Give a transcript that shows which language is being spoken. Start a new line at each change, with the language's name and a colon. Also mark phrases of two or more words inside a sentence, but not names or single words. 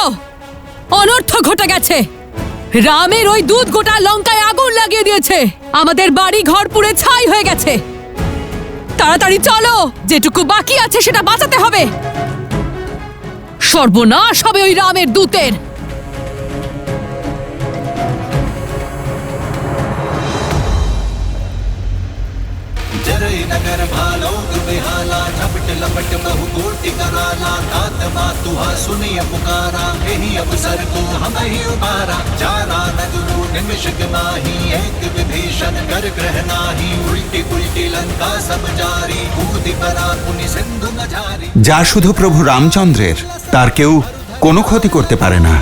Bangla: অনর্থ ঘটে গেছে। রামের ওই দুধ গোটা লঙ্কায় আগুন লাগিয়ে দিয়েছে। আমাদের বাড়ি ঘর পুড়ে ছাই হয়ে গেছে। তাড়াতাড়ি চলো, যেটুকু বাকি আছে সেটা বাঁচাতে হবে। সর্বনাশ হবে ওই রামের দূতের।
Awadhi: नगर भालोग बेहाला झपट लपट बहु कोटि कराला तात मातुहा सुनिय पुकारा यही अवसर को हम ही उबारा जारा नगरु निमिष माही एक विभीषण कर ग्रह नाही उल्टी उल्टी लंका सब जारी कूदि परा पुनि सिंधु मझारी।
Bangla: যা শুধু প্রভু রামচন্দ্রের, তার কেউ কোনো ক্ষতি করতে পারে না।